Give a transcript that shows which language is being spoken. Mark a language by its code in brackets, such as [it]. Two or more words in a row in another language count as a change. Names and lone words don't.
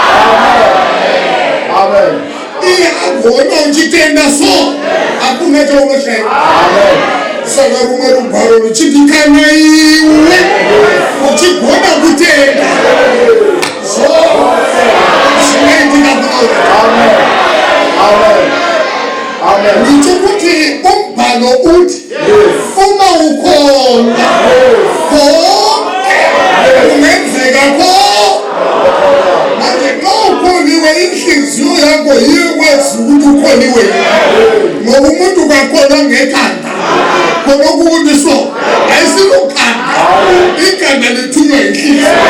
[sn] Iye agona uchitenda so hakuna chaunoshaya. Saka rumwe rugwaro ruchiti kana iwe uchigona kutenda zvinoitika kunoda. [nd] Ndichokuti umbhalo uthi uma ukhona konke kungenzeka konke. Manje xa ukholiwe inhliziyo yakho iyekwazi ukuthi ukholiwe, ngoba umuntu kakholwa ngekhanda khona ukuthi so ayisilokhanda, ikhanda lithunywa inhliziyo.